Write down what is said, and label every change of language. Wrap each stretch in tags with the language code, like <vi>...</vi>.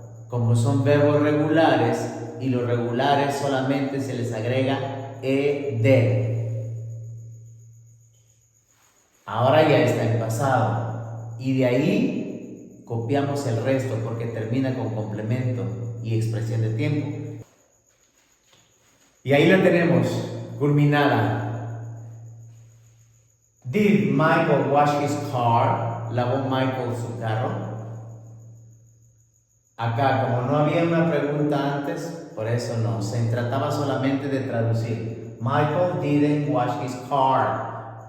<es>Como son verbos regulares, y los regulares solamente se les agrega ed. Ahora ya está en pasado. Y de ahí copiamos el resto porque termina con complemento y expresión de tiempo. Y ahí la tenemos, culminada.</es> <en>Did Michael wash his car?</en> <es>¿Lavó Michael su carro? Acá, como no había una pregunta antes, por eso no, se trataba solamente de traducir.</es> <en>Michael didn't wash his car.</en>